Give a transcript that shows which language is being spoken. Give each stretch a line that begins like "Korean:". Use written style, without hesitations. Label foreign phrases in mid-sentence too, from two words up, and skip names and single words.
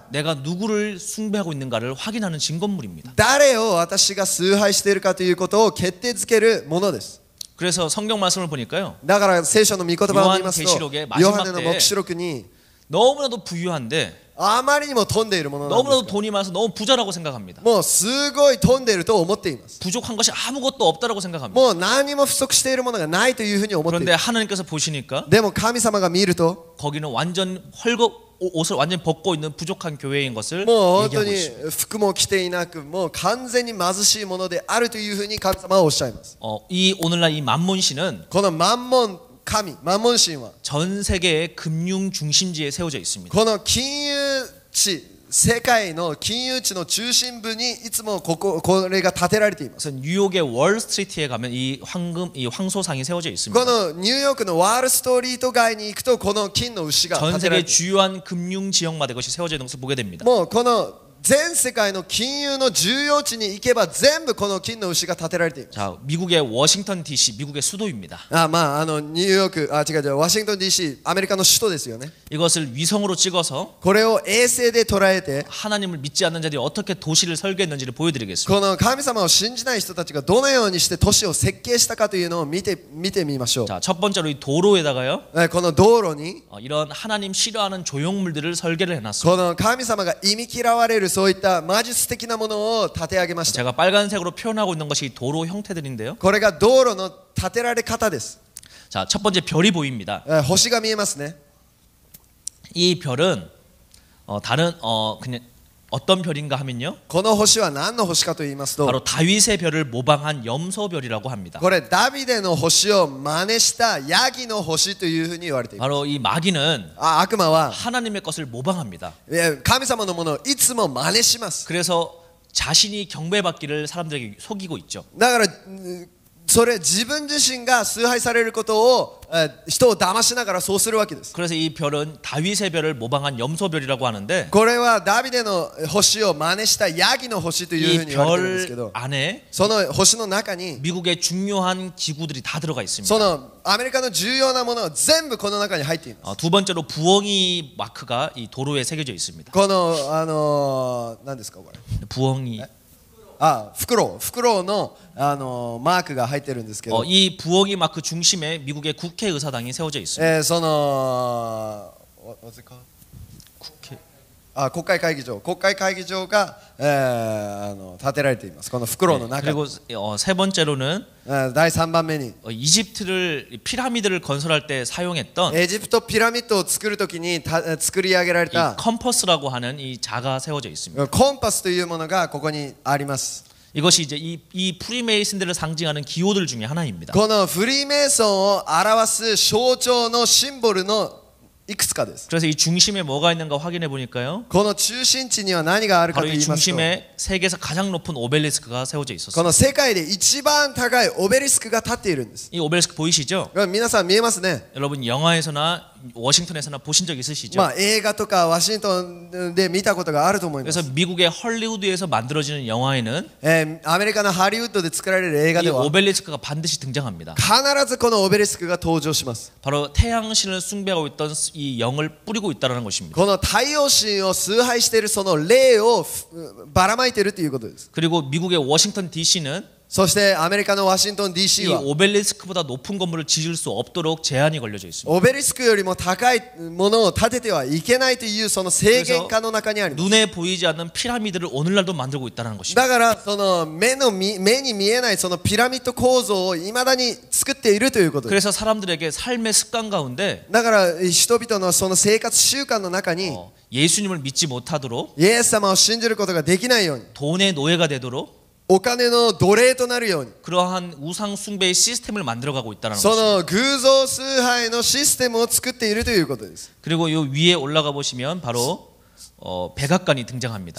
Korean: 내가 누구를 숭배하고 있는가를 확인하는 증거물입니다.
Japanese: 誰を私が崇拝しているかということを決定づけるものです。
Korean: 그래서 성경 말씀을 보니까요.
Japanese: だから聖書の御言葉を見ますと、
Korean: 요한계시록의 마지막
Japanese: ヨハネの黙示録に
Korean: 너무나도 부유한데
Japanese: あまりにも飛んでいるものなん
Korean: 너무나도
Japanese: ですが、
Korean: 돈이 많아서 너무 부자라고 생각합니다.
Japanese: もうすごい飛んでいると思っています。
Korean: 부족한 것이 아무것도 없다라고 생각합니다.
Japanese: もう何も不足しているものがないというふうに思ってい
Korean: 그런데
Japanese: る。
Korean: 하나님께서 보시니까
Japanese: でも神様が見ると、
Korean: 거기는 완전 옷을 완전 벗고 있는 부족한 교회인 것을
Japanese: もう本当
Korean: 얘기하고
Japanese: に
Korean: 있습니다.
Japanese: 服も着ていなく、もう完全に貧しいものであるというふうに神様はおっしゃいます。
Korean: 이 오늘날 이 만몬 씨는
Japanese: このマンモン神、マンモン神は
Korean: 전 세계의 금융 중심지에 세워져 있습니다.
Japanese: この金融地、世界の金融地の中心部にいつもこれが建てられています。
Korean: 그래서 뉴욕의 월스트리트에 가면 이 황소상이 세워져 있습니다.
Japanese: このニューヨークのワールストリート街に行くとこの金の牛が
Korean: 전
Japanese: 建てら
Korean: 세계
Japanese: れています。
Korean: 주요한 금융 지역마다 이것이 세워져 있는 것을 보게 됩니다.
Japanese: もうこの全世界の金融の重要地に行けば全部この金の牛が建てられています。
Korean: 자, 미국의 워싱턴 DC, 미국의 수도입니다.
Japanese: まあニューヨーク、違うワシントン DC、アメリカの首都ですよね。
Korean: 이것을 위성으로 찍어서
Japanese: これを衛星で捉えて、
Korean: 하나님을 믿지 않는 자들이 어떻게 도시를 설계했는지를 보여드리겠습니다.
Japanese: この神様を信じない人たちがどのようにして都市を設計したかというのを見てみましょう。
Korean: 자, 첫 번째로 이 도로에다가요,
Japanese: この道路に
Korean: 이런 하나님 싫어하는 조형물들을 설계를 해놨습니다.
Japanese: この神様が忌み嫌われるそういった魔術的なものを建て上げました。
Korean: 제가 빨간색으로 표현하고 있는 것이 도로 형태들인데요.
Japanese: これが道路の建てられ方です。
Korean: 자, 첫 번째 별이 보입니다.
Japanese: 星が見えますね。
Korean: 이 별은 그냥 어떤 별인가 하면요,
Japanese: この星は何の星かと言いますと、
Korean: 바로 다윗의 별을 모방한 염소별이라고 합니다.
Japanese: これダビデの星を真似したヤギの星というふうに言われています。
Korean: 바로 이 마귀는
Japanese: 悪魔は
Korean: 하나님의 것을 모방합니다.
Japanese: 神様のものをいつも真似します。
Korean: 그래서 자신이 경배받기를 사람들에게 속이고 있죠.
Japanese: だからそれ自分自身が崇拝されることを人を騙しながらそうするわけです。
Korean: 그래서 이 별은 다윗의 별을 모방한 염소별이라고 하는데,
Japanese: これはダビデの星を真似したヤギの星というふう
Korean: 이
Japanese: に言われてるんですけ
Korean: 별
Japanese: ど、
Korean: 안에
Japanese: その星の中に
Korean: 미국의 중요한 기구들이 다 들어가 있습니다.
Japanese: そのアメリカの重要なものは全部この中に入っています。
Korean: 두 번째로 부엉이 마크가 이 도로에 새겨져 있습니다.
Japanese: この何ですかこれ？
Korean: 부엉이.
Japanese: フクロウのマークが入ってるんですけど、
Korean: 이 부엉이 마크 중심에 미국의 국회의사당이 세워져 있습니다.
Japanese: その
Korean: 국회.
Japanese: 国会会議場が建てられています。このフクロウの中に。
Korean: 그리고 세 번째로는
Japanese: 第3番目に
Korean: 이집트를 피라미드를 건설할 때 사용했던
Japanese: エジプトピラミッドを作るときに作り上げられ
Korean: 이
Japanese: た
Korean: 컴퍼스라고 하는 이 자가 세워져 있습니다.
Japanese: コンパスというものがここにあります。
Korean: 이것이 이제 이 프리메이슨들을 상징하는 기호들 중에 하나입니다.
Japanese: このフリーメイソンを表す象徴のシンボルのいくつかです。
Korean: 그래서 이 중심에 뭐가 있는가 확인해 보니까요,
Japanese: この中心地には何があるかと
Korean: 바로
Japanese: 言
Korean: 이
Japanese: いますと、
Korean: 중심에 세계에서 가장 높은 오벨리스크가 세워져
Japanese: こ
Korean: 있었어요.
Japanese: の世界で一番高いオベリスクが立っているんです。
Korean: 이 오벨리스크 보이시죠?
Japanese: 皆さん見えますね。
Korean: 여러분 영화에서나 워싱턴에서나 보신 적 있으시죠?
Japanese: 映画とかワシントンで見たことがあると思いま
Korean: 그래서
Japanese: す。
Korean: 미국의 헐리우드에서 만들어지는 영화에는
Japanese: アメリカのハリウッドで作られる映画
Korean: 이
Japanese: では
Korean: 오벨리스크가 반드시 등장합니다.
Japanese: 必ずこのオベリスクが登場します。
Korean: 바로 태양신을 숭배하고 있던 이 영을 뿌리고 있다는 것입니다.
Japanese: この太陽神を崇拝しているその霊をばらまいているということです。
Korean: 그리고 미국의 워싱턴 DC는
Japanese: そしてアメリカのワシントン DC
Korean: 이
Japanese: は
Korean: 오벨리스크보다 높은 건물을 지을 수 없도록 제한이 걸려져 있습니다.
Japanese: オベリスクよりも高いものを建ててはいけないというその制限下の中にあります。
Korean: 눈에 보이지 않는 피라미드를 오늘날도 만들고 있다는 것입니다.
Japanese: だからその目に見えないそのピラミッド構造をいまだに作っているということです。
Korean: 그래서 사람들에게 삶의 습관 가운데
Japanese: だから人々のその生活習慣の中に
Korean: 예수님을 믿지 못하도록
Japanese: イエス様を信じることができないように、
Korean: 돈의 노예가 되도록
Japanese: お金の奴隷となるように
Korean: 그러한 우상 숭배의 시스템을 만들어가고 있다는
Japanese: そ
Korean: 것입니다.
Japanese: の偶像崇拝のシステムを作っているということです。
Korean: 그리고 요 위에 올라가 보시면 바로 백악관이 등장합니다.